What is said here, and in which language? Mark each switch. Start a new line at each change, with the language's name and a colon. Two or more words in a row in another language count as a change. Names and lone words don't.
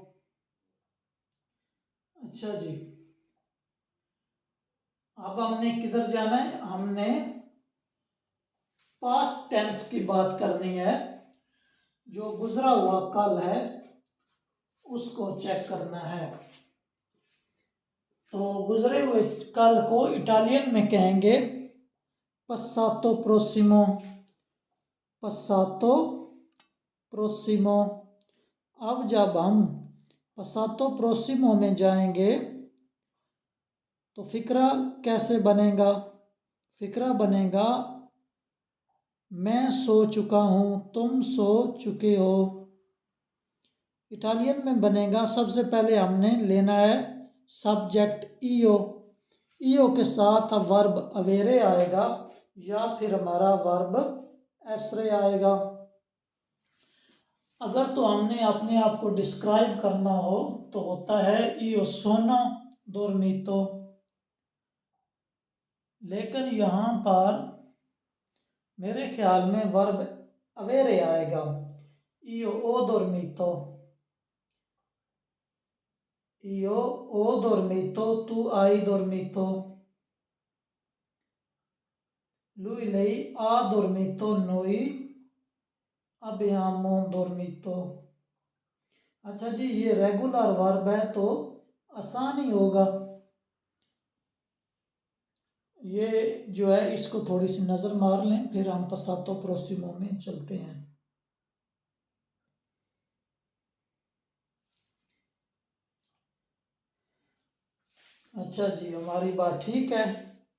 Urdu: اچھا جی، اب ہم نے کدھر جانا ہے، ہم نے
English: past tense
Urdu: کی بات کرنی ہے. جو گزرا ہوا کل ہے اس کو چیک کرنا ہے. تو گزرے ہوئے کل کو اٹالین میں کہیں گے
Italian: passato prossimo, passato prossimo।
Urdu: اب جب ہم
Italian: passato prossimo
Urdu: میں جائیں گے تو فقرہ کیسے بنے گا، فقرہ بنے گا میں سو چکا ہوں، تم سو چکے ہو. اٹالین میں بنے گا، سب سے پہلے ہم نے لینا ہے سبجیکٹ ایو، ایو کے ساتھ اب ورب اویرے آئے گا یا پھر ہمارا ورب ایسرے آئے گا. اگر تو ہم نے اپنے آپ کو ڈسکرائب کرنا ہو تو ہوتا ہے
Italian: io sono dormito,
Urdu: لیکن یہاں پر میرے خیال میں ورب اویرے آئے گا,
Italian: io ho dormito, io ho dormito, tu hai dormito, lui lei ha dormito, noi abbiamo dormito।
Urdu: اچھا جی، یہ ریگولر ورب ہے تو آسان ہی ہوگا. یہ جو ہے اس کو تھوڑی سی نظر مار لیں، پھر ہم
Italian: passato prossimo
Urdu: میں چلتے ہیں. اچھا جی، ہماری بات ٹھیک ہے.